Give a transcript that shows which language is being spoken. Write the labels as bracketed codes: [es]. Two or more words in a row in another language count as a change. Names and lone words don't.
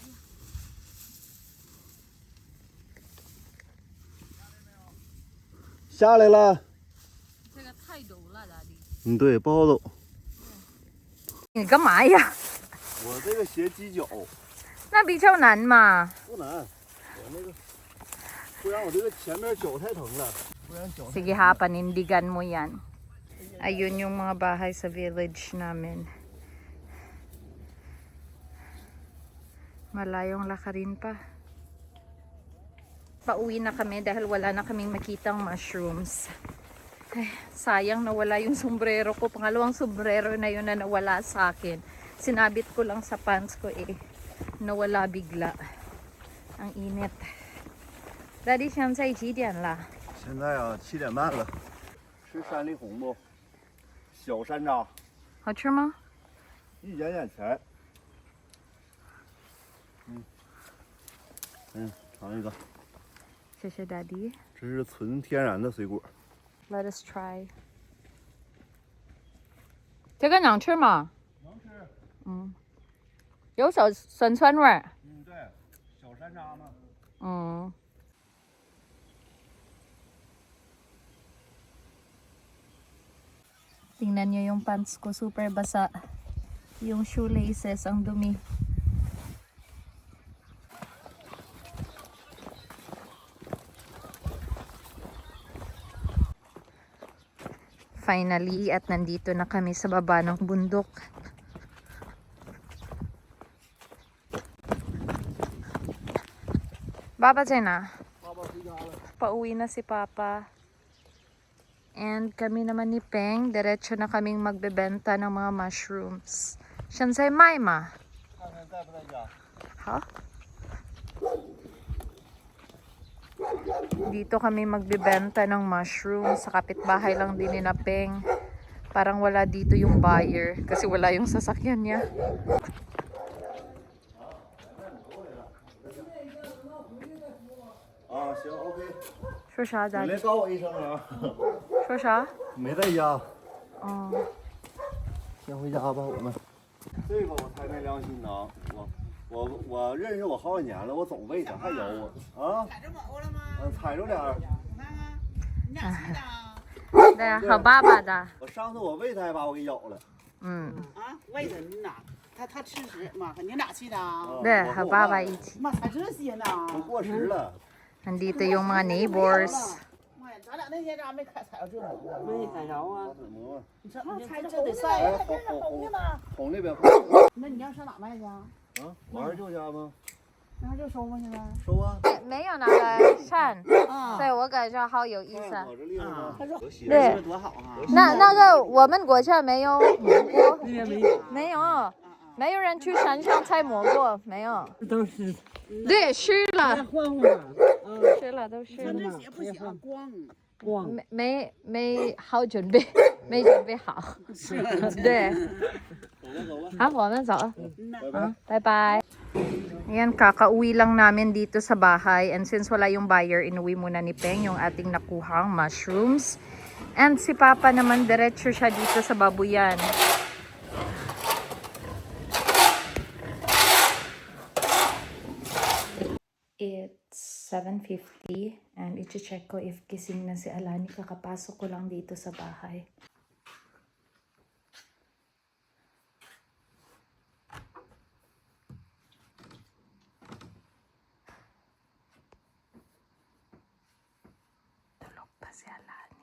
[zh] 下来了。这个太陡了，大弟。嗯，对，不好走。你干嘛呀？我这个鞋鸡脚那比较难嘛。不难，我那个，不然我这个前面脚太疼了，不然脚太疼了。 [tl] Sige ha, panindigan mo yan. Ayun yung mga bahay sa village namin. Malayong lakarin pa. Pauwi na kami dahil wala na kaming makitang mushrooms. Ay, sayang nawala yung sombrero ko. Pangalawang sombrero na yun na nawala sa akin. Sinabit ko lang sa pants ko nawala bigla. Ang init. Daddy, [zh] 现在几点了？现在啊，7点半了。吃山里红不？小山楂，好吃吗？一点点甜。尝一个。谢谢 Daddy。这是纯天然的水果。 [en] Let us try. [zh] 这个能吃吗？能吃。嗯，有酸酸味儿。嗯，对，小山楂嘛。 [tl] 嗯。Tingnan nyo yung pants ko, super basa. Yung shoelaces, ang dumi. Finally, at nandito na kami sa baba ng bundok. Baba dyan na. Pauwi na si Papa. And kami naman ni Peng, diretso na kaming magbebenta ng mga mushrooms. [zh] 现在卖吗？看看在不在家。 [tl] 好。Dito kami magbebenta ng mushrooms. Sa kapitbahay lang din ni na Peng. Parang wala dito yung buyer kasi wala yung sasakyan niya. [zh] 啊，行，OK。说啥你 Daddy？来告我一声啊。说啥？没在家，哦，先回家吧，我们。这个我才没良心呢，我认识我好几年了，我总喂它，还咬我啊？踩着某了吗？踩着点儿。我看看，你俩骑的啊？对啊，和爸爸的。我上次我喂它还把我给咬了。嗯，啊，喂着呢，他吃食嘛，你俩骑的啊？对，和爸爸一起。妈，踩这些呢？都过时了。 [tl] Nandito yung mga neighbors. [zh] 妈呀，咱俩那天咋没踩着这个？没踩着啊，怎么？你这踩着这得哎，晒。红红那边。那你要上哪卖去啊？啊，我二舅家吗？那还就收吗？现在？收啊。没有那个扇，啊所以我感觉好有意思。看我这厉害吗？对，多好啊！那个我们国家没有蘑菇，那边没有，没有，没有人去山上采蘑菇，没有。都是对，湿了，换换啊，湿了都湿穿了，这鞋不行，光。光没好准备，没准备好。对，好，我们走。 [en] Bye bye. [tl] Ayan, kakauwi lang namin dito sa bahay. And since wala yung buyer, inuwi muna ni Peng yung ating nakuhang mushrooms. And si Papa naman, diretso siya dito sa babuyan. [en] It's 7:50 and [tl] i-check ko if gising na si Alani. Kakapasok ko lang dito sa bahay. Tulog pa si Alani.